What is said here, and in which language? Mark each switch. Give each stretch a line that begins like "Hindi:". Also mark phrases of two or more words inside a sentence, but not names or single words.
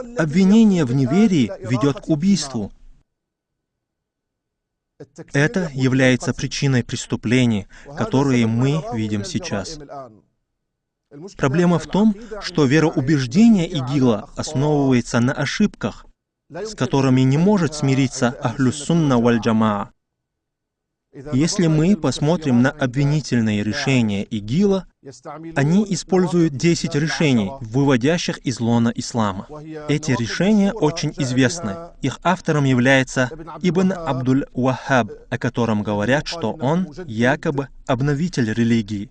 Russian: Обвинение в неверии ведет к убийству. Это является причиной преступлений, которые мы видим сейчас. Проблема в том, что вероубеждение ИГИЛа основывается на ошибках, с которыми не может смириться Ахлюс-Сунна валь-Джамаа. Если мы посмотрим на обвинительные решения ИГИЛа, они используют 10 решений, выводящих из лона ислама. Эти решения очень известны. Их автором является Ибн Абдуль-Ваххаб, о котором говорят, что он якобы обновитель религии.